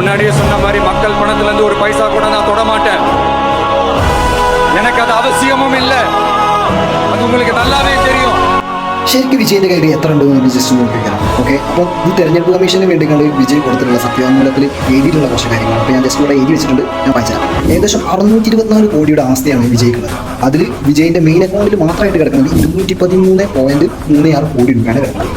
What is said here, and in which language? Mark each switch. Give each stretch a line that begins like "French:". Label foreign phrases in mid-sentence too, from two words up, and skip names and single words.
Tamil: முன்னாடியே சொன்ன மாதிரி மக்கள் பணத்துல இருந்து ஒரு பைசா கூட நான் தொட மாட்டேன். எனக்கு அது அவசியமும் இல்லை. அது உங்களுக்கு நல்லாவே தெரியும்.
Malayalam: ശരിക്കും വിജയിന്റെ കയ്യിൽ എത്ര ഉണ്ടെന്ന് ജസ്റ്റ് നോക്കിക്കണം. ഓക്കെ, അപ്പോൾ ഈ തെരഞ്ഞെടുപ്പ് കമ്മീഷന് വേണ്ടി കണ്ട് വിജയ് കൊടുത്തിട്ടുള്ള സത്യവാങ്മൂലത്തിൽ എഴുതിയിട്ടുള്ള കുറച്ച് കാര്യങ്ങൾ അപ്പോൾ ഞാൻ ജസ്റ്റ് ഇവിടെ എഴുതി വെച്ചിട്ടുണ്ട്, ഞാൻ വായിച്ചുതരാം. ഏകദേശം 624 കോടിയുടെ ആസ്തിയാണ് വിജയ്ക്കുള്ളത്. അതിൽ വിജയിന്റെ മെയിൻ അക്കൗണ്ടിൽ മാത്രമായിട്ട് കിടക്കുന്നത് 213.36 കോടി രൂപയാണ് കിടക്കുന്നത്.